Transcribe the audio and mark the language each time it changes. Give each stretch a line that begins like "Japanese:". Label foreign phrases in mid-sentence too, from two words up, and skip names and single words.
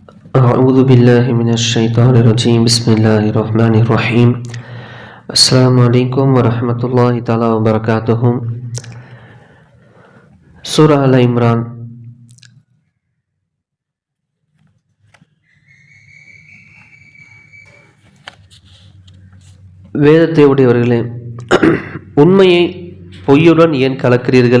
Arabic: أعوذ بالله من الشيطان الرجيم بسم الله الرحمن الرحيم السلام عليكم ورحمة الله تعالى وبركاته.
Tamil: சூரா அல் இம்ரான் வேதத்தை உடையவர்களே, உண்மையை பொய்யுடன் ஏன் கலக்கிறீர்கள்?